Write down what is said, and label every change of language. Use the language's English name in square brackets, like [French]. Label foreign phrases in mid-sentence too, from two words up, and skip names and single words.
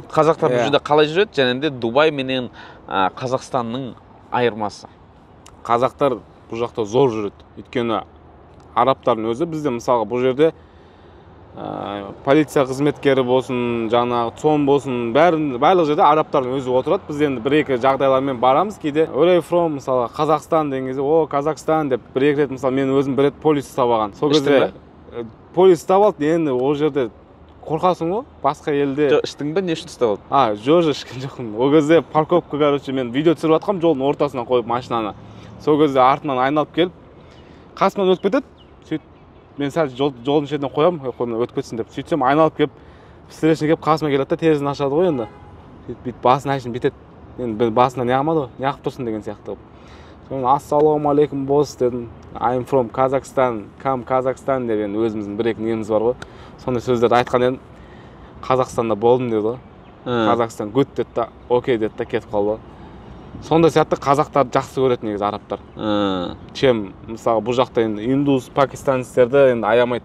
[Kazakh] Қазақтар бұл жерде қалай жүреді? Және де Дубай менен Қазақстанның айырмасы. Қазақтар бұл жақта зор жүреді. Өйткені арабтардың өзі бізде мысалға бұл жерде полиция қызметкері болсын, жаңағы ЦОМ болсын, барлық жерде арабтардың өзі отырады. Біз енді бір-екі жағдайлармен барамыз кейде. [English] Where from [Kazakh] мысалы Қазақстан деген кезде, о, Қазақстан деп бір-екі рет мысалы мен өзім бір рет полис ұстап алған. Сол кезде полис ұстап алды, енді ол жерде қорқасың ғой, басқа елде. Іштің бе, не үшін ұстап алды? Жоқ, ішкен жоқпын. Ол кезде парковка, короче, мен видео түсіріп жатқам, жолдың ортасынан қойып машинаны. Сол кезде артынан айналып келіп, қасымнан өтіп кетеді. Мен сәл жолдың шетіне қоям, өтіп кетсін деп. Сөйтсем айналып келіп, встречный келіп қасыма келеді, терезені ашады ғой енді. Сөйтіп басын ашын бітеді. Енді басына не қылмады ғой, не қылып тұрсың деген сияқты. Соны ассалаумалейкум босс дедім. [English] I'm from Kazakhstan, come Kazakhstan [Kazakh] деп енді өзіміздің бір-екі неміз бар ғой. Сондай сөздерді айтқан едім. Қазақстанда болдым деді ғой. Қазақстан good деді да, окей деді да, кетіп қалды. Сонда сияқты қазақтарды жақсы көреді негізі арабтар. Чем мысалы бұл жақта енді индус, пакистанецтерді енді аямайды.